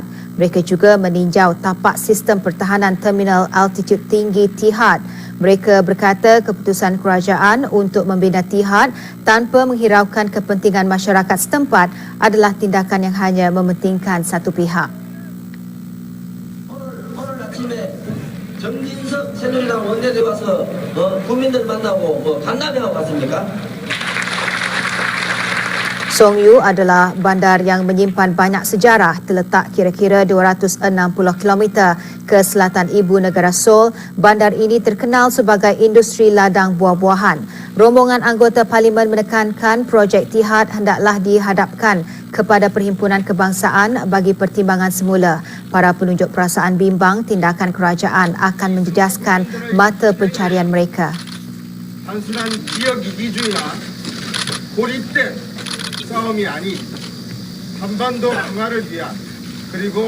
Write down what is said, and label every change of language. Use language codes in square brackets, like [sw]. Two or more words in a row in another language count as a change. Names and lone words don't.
[ms] Mereka juga meninjau tapak sistem pertahanan terminal altitude tinggi T-HUD. Mereka berkata keputusan kerajaan untuk membina T-HUD tanpa menghiraukan kepentingan masyarakat setempat adalah tindakan yang hanya mementingkan satu pihak. [ko] 정진석 새누리당 원내대 와서 국민들 만나고 간담회하고 갔습니까? [ms] Songyu adalah bandar yang menyimpan banyak sejarah, terletak kira-kira 260 km ke selatan ibu negara Seoul. Bandar ini terkenal sebagai industri ladang buah-buahan. Rombongan anggota parlimen menekankan projek T-HUD hendaklah dihadapkan kepada Perhimpunan Kebangsaan bagi pertimbangan semula. Para penunjuk perasaan bimbang tindakan kerajaan akan menjejaskan mata pencarian mereka. [ko] 단순한 지역 이기주의나 고립된 싸움이 아닌 한반도 평화를 위한 그리고